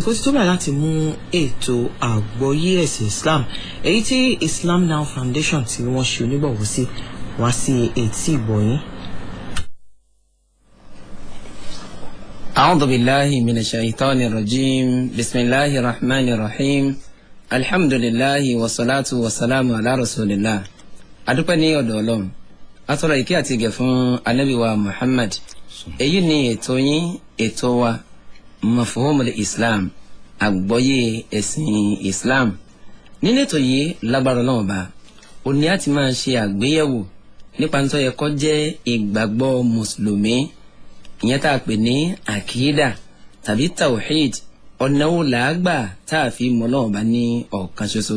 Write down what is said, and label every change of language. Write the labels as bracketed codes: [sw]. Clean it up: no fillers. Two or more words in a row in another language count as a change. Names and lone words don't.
[yo] àsìkò tí tó bá láti mú ètò àgbọ́yé ẹ̀sìn Islam èyí tí Islam Now Foundation tí wọ́n ṣe onígbọ̀wọ́ sí wá sí etí ìgbọ̀yìn. [ar] أعوذ بالله من الشيطان الرجيم بسم الله الرحمن الرحيم الحمد لله والصلاة والسلام على رسول الله [yo] adúpẹ́ ní ọ̀dọ̀ Ọlọ́run atọ́rọ ìkẹ́ àti ìgẹ̀ fún Ànábì wa Muhammad. Èyí ni ètò yín ètò wa Mafhumul Islam àgbọ́yé ẹ̀sìn Islam. Nínú ètò yìí lágbára Ọlọ́run bá ó ní àti máa ṣe àgbéyẹ̀wò nípa tó yẹ kó jẹ́ ìgbàgbọ́ mùsùlùmí ìyẹn tá a pè ní àkídà tàbí tawhid ọ̀nà wo làágbà tá a fi mọ̀ Ọlọ́run bá ní ọ̀kan ṣoṣo.